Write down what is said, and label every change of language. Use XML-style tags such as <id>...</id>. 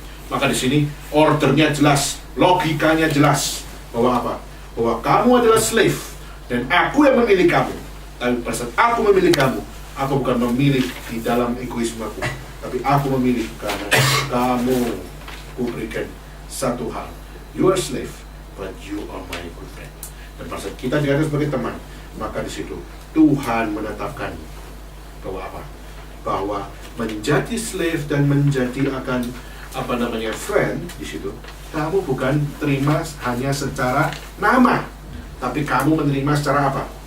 <id>Maka di sini ordernya jelas, logikanya jelas bahwa apa? Bahwa kamu adalah slave dan aku yang memilih kamu. Tapi pada saat aku memilih kamu, aku bukan memilih di dalam egoisme aku, tapi aku memilih karena kamu kuberikan satu hal.</id> <en>You are slave, but you are my good friend.</en> <id>Dan pada saat kita dianggap sebagai teman, maka di situ Tuhan menetapkan bahwa apa? bahwa menjadi slave dan menjadi akan friend di situ, kamu bukan terima hanya secara nama, tapi kamu menerima secara apa?</id>